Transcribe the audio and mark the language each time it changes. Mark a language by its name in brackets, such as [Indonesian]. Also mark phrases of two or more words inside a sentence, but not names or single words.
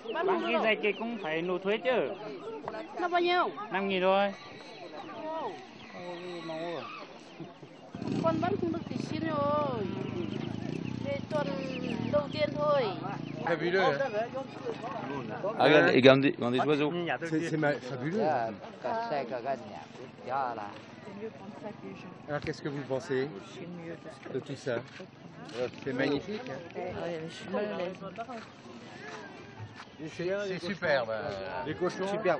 [Vietnamese] Bán cái giày kia cũng phải nộp thuế chứ. nó bao nhiêu? 5.000 thôi. Con bán không được thì xin rồi. Đây tuần đầu tiên thôi. [French] Fabuleux. Ah, regarde des oiseaux. C'est fabuleux. Alors qu'est-ce que vous pensez de tout ça? C'est magnifique. C'est superbe. Les cochons. Superbe.